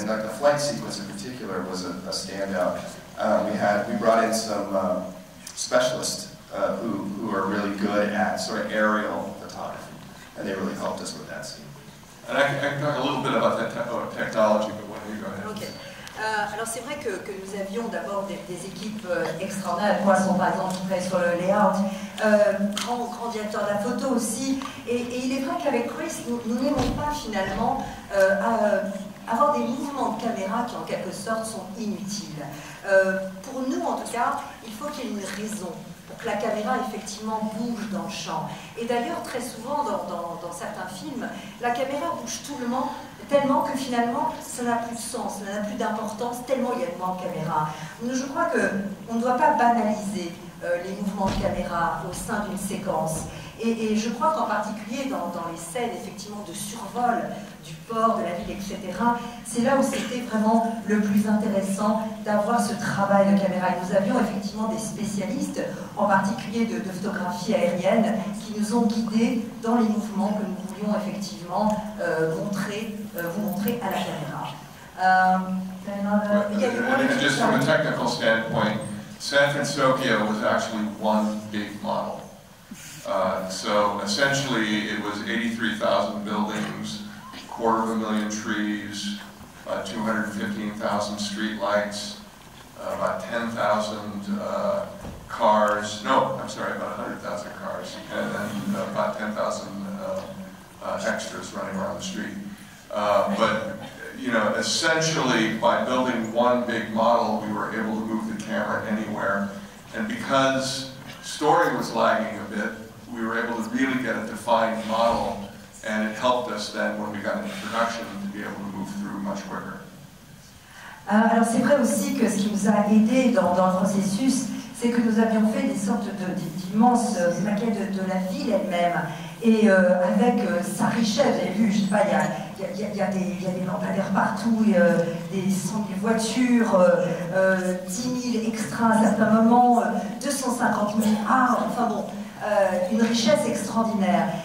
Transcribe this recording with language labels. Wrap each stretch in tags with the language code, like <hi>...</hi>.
<en>And like the flight sequence in particular was a standout. We brought in some specialists who are really good at sort of aerial photography, and they really helped us with that scene. And I can talk a little bit about that technology, but why don't you go ahead? Okay.</en> <fr>Alors c'est vrai que nous avions d'abord des équipes extraordinaires, Poisson par exemple qui travaille sur le layout, grand directeur de la photo aussi, et il est vrai qu'avec Chris, nous n'aimons pas finalement avoir des mouvements de caméra qui en quelque sorte sont inutiles. Pour nous en tout cas, il faut qu'il y ait une raison pour que la caméra effectivement bouge dans le champ. Et d'ailleurs très souvent dans certains films, la caméra bouge tellement que finalement ça n'a plus de sens, ça n'a plus d'importance, tellement il y a de mouvements de caméra. Je crois qu'on ne doit pas banaliser les mouvements de caméra au sein d'une séquence. Et je crois qu'en particulier dans les scènes effectivement de survol du port, de la ville, etc., c'est là où c'était vraiment le plus intéressant d'avoir ce travail de caméra. Et nous avions effectivement des spécialistes, en particulier de photographie aérienne, qui nous ont guidés dans les mouvements que nous voulions effectivement vous montrer à la caméra.</fr> <en>And just from a technical standpoint, San Francisco was actually one big model. So essentially it was 83,000 buildings, 250,000 trees, 215,000 street lights, about 10,000 cars, no, I'm sorry, about 100,000 cars, and then about 10,000 extras running around the street. But you know, essentially by building one big model, we were able to move the camera anywhere, and because story was lagging a bit, we were able to really get a defined model, and it helped us then when we got into production to be able to move through much quicker.</en> <fr>Alors c'est vrai aussi que ce qui nous a aidé dans le processus, c'est que nous avions fait des sortes d'immenses maquettes de la ville elle-même, et avec sa richesse, vous avez vu, je sais pas, il y a des lampadaires partout, des 100 000 voitures, 10 000 extras à certains moments, 250 000 arbres, enfin bon, une richesse extraordinaire.</fr>